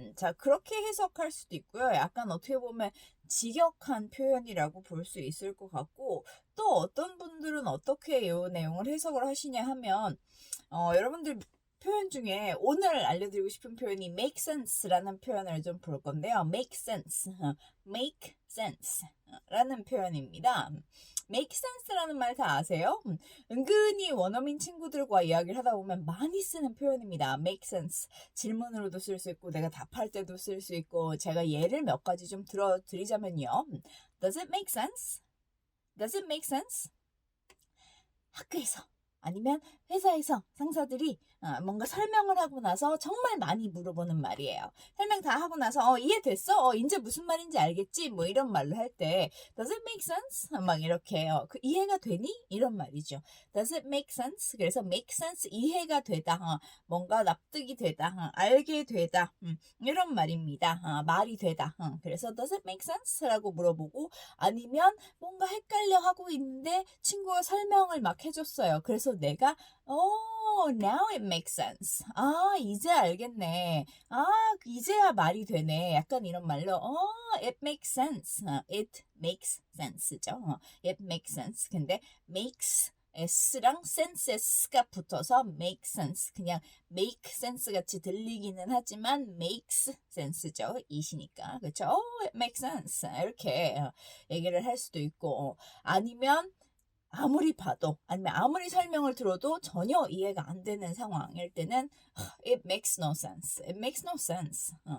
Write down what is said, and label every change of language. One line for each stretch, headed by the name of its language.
Korean: 자 그렇게 해석할 수도 있고요. 약간 어떻게 보면 직역한 표현이라고 볼 수 있을 것 같고 또 어떤 분들은 어떻게 이 내용을 해석을 하시냐 하면 여러분들 표현 중에 오늘 알려드리고 싶은 표현이 make sense라는 표현을 좀 볼 건데요.
English: make sense, make sense
Korean: 라는 표현입니다. make sense라는 말 다 아세요? 은근히 원어민 친구들과 이야기를 하다 보면 많이 쓰는 표현입니다.
English: make sense.
Korean: 질문으로도 쓸 수 있고 내가 답할 때도 쓸 수 있고 제가 예를 몇 가지 좀 들어드리자면요.
English: Does it make sense? Does it make sense?
Korean: 학교에서 아니면 회사에서 상사들이 뭔가 설명을 하고 나서 정말 많이 물어보는 말이에요. 설명 다 하고 나서 이해됐어? 이제 무슨 말인지 알겠지? 뭐 이런 말로 할 때
English: Does it make sense?
Korean: 막 이렇게 그 이해가 되니? 이런 말이죠.
English: Does it make sense?
Korean: 그래서 make sense 이해가 되다. 뭔가 납득이 되다. 알게 되다. 이런 말입니다. 말이 되다. 그래서
English: Does it make sense?
Korean: 라고 물어보고 아니면 뭔가 헷갈려 하고 있는데 친구가 설명을 막 해줬어요. 그래서 내가
English: now it makes sense.
Korean: 이제 알겠네. 이제야 말이 되네. 약간 이런 말로
English: it makes sense. it makes sense죠. it makes sense.
Korean: 근데 makes S랑 sense S가 붙어서 make sense. 그냥 make sense 같이 들리기는 하지만 makes sense죠. 이시니까. 그렇죠?
English: it makes sense.
Korean: 이렇게 얘기를 할 수도 있고 아니면 아무리 봐도 아니면 아무리 설명을 들어도 전혀 이해가 안 되는 상황일 때는
English: it makes no sense.
Korean: it makes no sense.